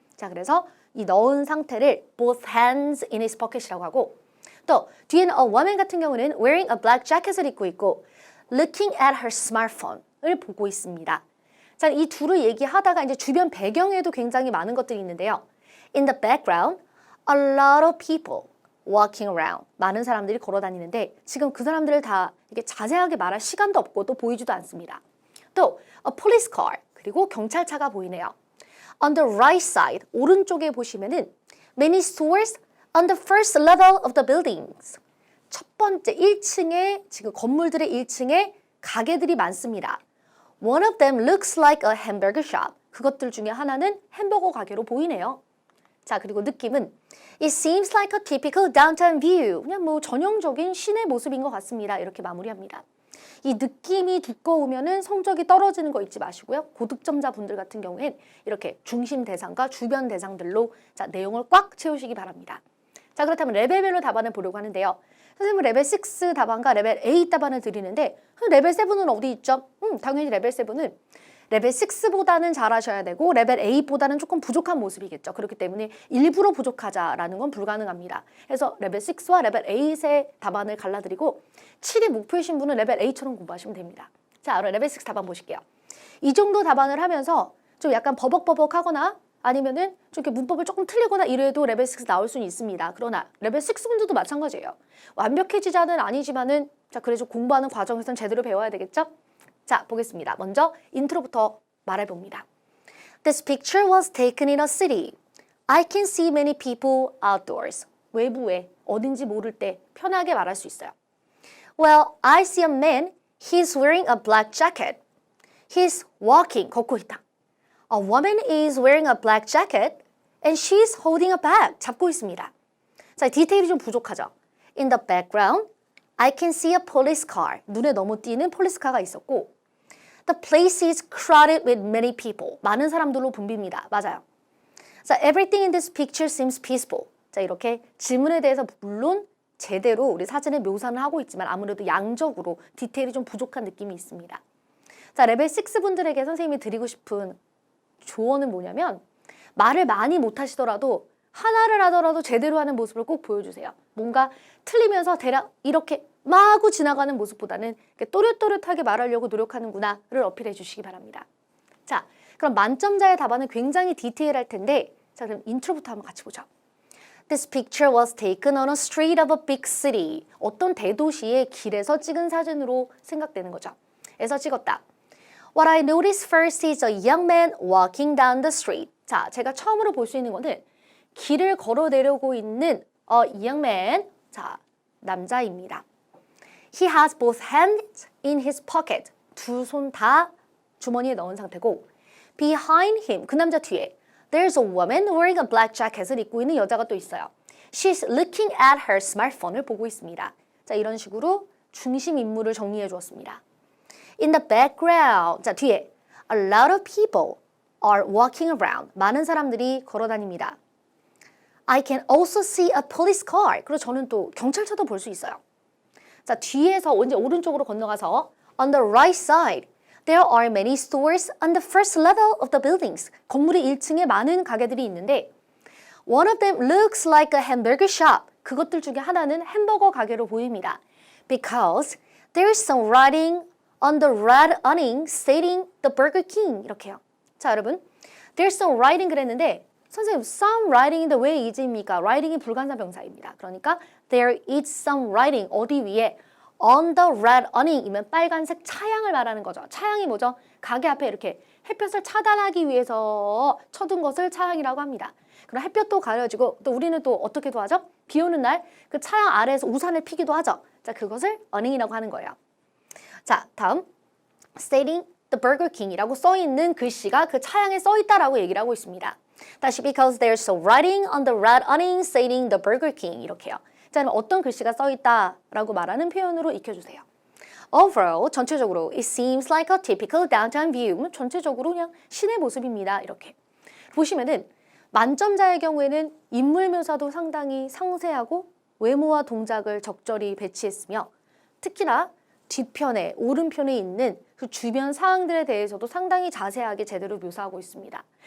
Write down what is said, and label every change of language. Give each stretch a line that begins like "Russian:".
Korean: 자, 그래서 이 넣은 상태를
English: both hands in his pocket이라고 하고 또 뒤에는 a woman 같은 경우는 wearing a black jacket을 입고 있고 looking at her smartphone을 보고 있습니다.
Korean: 자, 이 둘을 얘기하다가 이제 주변 배경에도 굉장히 많은 것들이 있는데요.
English: In the background, a lot of people walking around.
Korean: 많은 사람들이 걸어 다니는데 지금 그 사람들을 다 이렇게 자세하게 말할 시간도 없고 또 보이지도 않습니다. 또
English: a police car,
Korean: 그리고 경찰차가 보이네요.
English: On the right side,
Korean: 오른쪽에 보시면은
English: many stores on the first level of the buildings.
Korean: 첫 번째 1층에 지금 건물들의 1층에 가게들이 많습니다.
English: One of them looks like a hamburger shop.
Korean: 그것들 중에 하나는 햄버거 가게로 보이네요. 자, 그리고 느낌은
English: It seems like a typical downtown view.
Korean: 그냥 뭐 전형적인 시내 모습인 것 같습니다. 이렇게 마무리합니다. 이 느낌이 두꺼우면은 성적이 떨어지는 거 잊지 마시고요. 고득점자 분들 같은 경우엔 이렇게 중심 대상과 주변 대상들로 자, 내용을 꽉 채우시기 바랍니다. 자, 그렇다면 레벨별로 답안을 보려고 하는데요. 선생님은 레벨 6 답안과 레벨 8 답안을 드리는데 레벨 7은 어디 있죠? 당연히 레벨 7은 레벨 6보다는 잘하셔야 되고 레벨 8보다는 조금 부족한 모습이겠죠. 그렇기 때문에 일부러 부족하자라는 건 불가능합니다. 그래서 레벨 6와 레벨 8의 답안을 갈라드리고 7이 목표이신 분은 레벨 8처럼 공부하시면 됩니다. 자, 레벨 6 답안 보실게요. 이 정도 답안을 하면서 좀 약간 버벅버벅하거나 아니면은 좀 이렇게 문법을 조금 틀리거나 이래도 레벨 6 나올 수는 있습니다. 그러나 레벨 6분들도 마찬가지예요. 완벽해지자는 아니지만은 자, 그래서 공부하는 과정에서는 제대로 배워야 되겠죠? 자, 보겠습니다. 먼저 인트로부터 말해봅니다.
English: This picture was taken in a city. I can see many people outdoors.
Korean: 외부에 어딘지 모를 때 편하게 말할 수 있어요.
English: Well, I see a man. He's wearing a black jacket. He's walking.
Korean: 걷고 있다.
English: A woman is wearing a black jacket and she's holding a bag.
Korean: 잡고 있습니다. 자, 디테일이 좀 부족하죠.
English: In the background, I can see a police car.
Korean: 눈에 너무 띄는 폴리스카가 있었고
English: The place is crowded with many people.
Korean: 많은 사람들로 붐빕니다. 맞아요.
English: 자, everything in this picture seems peaceful.
Korean: 자, 이렇게 질문에 대해서 물론 제대로 우리 사진의 묘사는 하고 있지만 아무래도 양적으로 디테일이 좀 부족한 느낌이 있습니다. 자, 레벨 6 분들에게 선생님이 드리고 싶은 조언은 뭐냐면 말을 많이 못하시더라도 하나를 하더라도 제대로 하는 모습을 꼭 보여주세요. 뭔가 틀리면서 대략 이렇게 마구 지나가는 모습보다는 또렷또렷하게 말하려고 노력하는구나를 어필해 주시기 바랍니다. 자, 그럼 만점자의 답안은 굉장히 디테일할 텐데 자, 그럼 인트로부터 한번 같이 보죠.
English: This picture was taken on a street of a big city.
Korean: 어떤 대도시의 길에서 찍은 사진으로 생각되는 거죠. 에서 찍었다.
English: What I noticed first is a young man walking down the street.
Korean: 자, 제가 처음으로 볼 수 있는 거는 길을 걸어 내려오고 있는
English: a young man.
Korean: 자, 남자입니다.
English: He has both hands in his pocket.
Korean: 두 손 다 주머니에 넣은 상태고
English: behind him,
Korean: 그 남자 뒤에
English: there's a woman wearing a black jacket
Korean: 을 입고 있는 여자가 또 있어요.
English: She's looking at her smartphone을
Korean: 보고 있습니다. 자, 이런 식으로 중심 인물을 정리해 주었습니다.
English: In the background,
Korean: 자, 뒤에
English: a lot of people are walking around.
Korean: 많은 사람들이 걸어 다닙니다.
English: I can also see a police car.
Korean: 그리고 저는 또 경찰차도 볼 수 있어요. 자, 뒤에서 이제 오른쪽으로 건너가서
English: on the right side, there are many stores on the first level of the buildings.
Korean: 건물의 1층에 많은 가게들이 있는데
English: one of them looks like a hamburger shop.
Korean: 그것들 중에 하나는 햄버거 가게로 보입니다.
English: Because there is some writing on the red awning stating the Burger King.
Korean: 이렇게요. 자, 여러분,
English: there's some writing
Korean: 그랬는데 선생님, some writing인데 왜 is입니까? writing이 불가능한 명사입니다. 그러니까
English: there is some writing
Korean: 어디 위에
English: on the red awning
Korean: 이면 빨간색 차양을 말하는 거죠. 차양이 뭐죠? 가게 앞에 이렇게 햇볕을 차단하기 위해서 쳐둔 것을 차양이라고 합니다. 그럼 햇볕도 가려지고 또 우리는 또 어떻게도 하죠? 비 오는 날 그 차양 아래에서 우산을 피기도 하죠. 자, 그것을 awning이라고 하는 거예요. 자, 다음
English: stating the Burger King
Korean: 이라고 써있는 글씨가 그 차양에 써있다라고 얘기를 하고 있습니다. 다시
English: because there's some writing on the red awning stating the Burger King
Korean: 이렇게요. 자, 그럼 어떤 글씨가 써있다라고 말하는 표현으로 익혀주세요.
English: Overall,
Korean: 전체적으로
English: it seems like a typical downtown view.
Korean: 전체적으로 그냥 시내 모습입니다. 이렇게 보시면은 만점자의 경우에는 인물 묘사도 상당히 상세하고 외모와 동작을 적절히 배치했으며 특히나 뒤편에 오른편에 있는 그 주변 상황들에 대해서도 상당히 자세하게 제대로 묘사하고 있습니다.